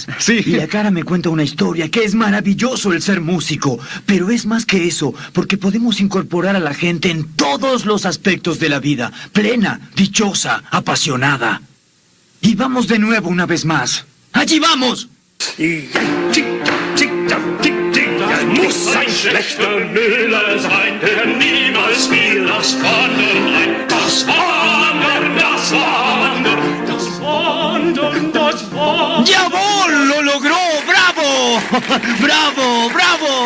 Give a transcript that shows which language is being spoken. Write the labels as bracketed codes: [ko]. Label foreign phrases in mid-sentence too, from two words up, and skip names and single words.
[es] Sí. Y la cara me cuenta una historia, que es maravilloso el ser músico. Pero es más que eso, porque podemos incorporar a la gente en todos los aspectos de la vida. Plena, dichosa, apasionada. Y vamos de nuevo una vez más. ¡Allí vamos! [de] Muss ein schlechter Müller sein, der niemals fiel das Wandern ein. Das Wandern, das Wandern, das Wandern, das Wandern. ¡Jawohl! [es] ¡Lo logró! ¡Bravo! ¡Bravo! ¡Bravo!